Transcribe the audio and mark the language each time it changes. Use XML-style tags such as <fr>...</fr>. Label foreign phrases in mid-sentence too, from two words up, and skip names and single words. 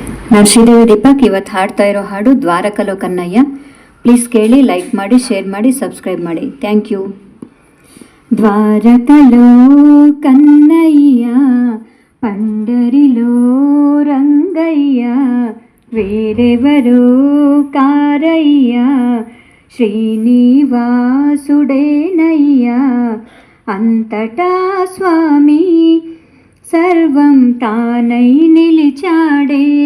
<kn>ನಾನು ಶ್ರೀದೇವಿ ದೀಪಕ್ ಇವತ್ತು ಹಾಡ್ತಾ ಇರೋ ಹಾಡು ದ್ವಾರಕಲೋ ಕನ್ನಯ್ಯ. ಪ್ಲೀಸ್ ಕೇಳಿ, ಲೈಕ್ ಮಾಡಿ, ಶೇರ್ ಮಾಡಿ, ಸಬ್ಸ್ಕ್ರೈಬ್ ಮಾಡಿ.</kn> <en>Thank you.</en> <te>ద్వారకలో కన్నయ్య పండరిలో రంగయ్య వేరెవరో కారయ్య శ్రీనివాసుడేనయ్య అంతటా స్వామి సర్వం తానై నిలిచాడే</te>